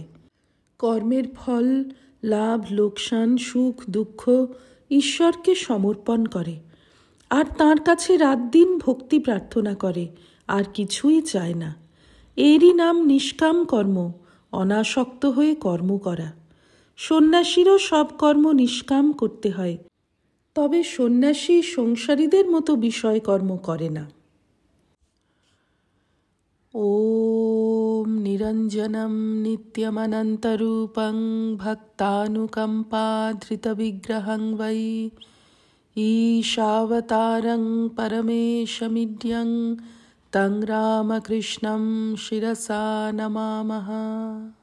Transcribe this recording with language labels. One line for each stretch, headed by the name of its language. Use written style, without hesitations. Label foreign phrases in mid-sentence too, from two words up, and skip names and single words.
Bangla: কর্মের ফল, লাভ লোকসান, সুখ দুঃখ ঈশ্বরকে সমর্পণ করে, আর তাঁর কাছে রাত দিন ভক্তি প্রার্থনা করে, আর কিছুই চায় না। এরই নাম নিষ্কাম কর্ম, অনাসক্ত হয়ে কর্ম করা। সন্ন্যাসীরও সব কর্ম নিষ্কাম করতে হয়, তবে সন্ন্যাসী সংসারীদের মতো বিষয় কর্ম করে না।
Sanskrit: ॐ निरञ्जनं नित्यमनन्तरूपं भक्तानुकम्पाधृतविग्रहं वै ईशावतारं परमेशमिड्यं तं रामकृष्णं शिरसा नमामः।